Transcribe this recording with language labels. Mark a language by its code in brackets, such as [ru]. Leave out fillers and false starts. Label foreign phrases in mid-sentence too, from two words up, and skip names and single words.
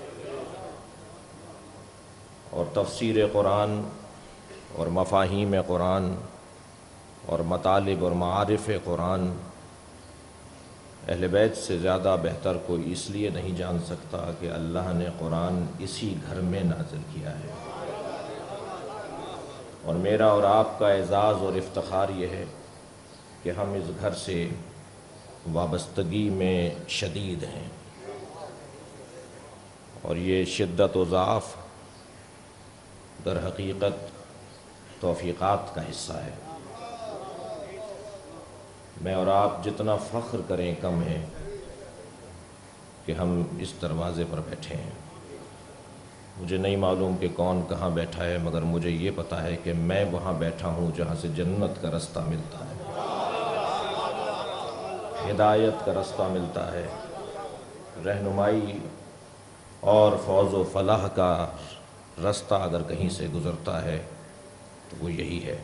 [ur] اور تفسیر قرآن اور مفاہیم قرآن اور مطالب اور معارف قرآن اہل بیت سے زیادہ بہتر کوئی اس لیے نہیں جان سکتا کہ اللہ نے قرآن اسی گھر میں نازل کیا ہے، اور میرا اور آپ کا اعزاز اور افتخار یہ ہے کہ ہم اس گھر سے وابستگی میں شدید ہیں، اور یہ شدت و ضعف در حقیقت توفیقات کا حصہ ہے۔ میں اور آپ جتنا فخر کریں کم ہے کہ ہم اس دروازے پر بیٹھے ہیں۔ مجھے نہیں معلوم کہ کون کہاں بیٹھا ہے، مگر مجھے یہ پتہ ہے کہ میں وہاں بیٹھا ہوں جہاں سے جنت کا رستہ ملتا ہے، ہدایت کا رستہ ملتا ہے، رہنمائی اور فوز و فلاح کا رستہ اگر کہیں سے گزرتا ہے تو وہ یہی ہے۔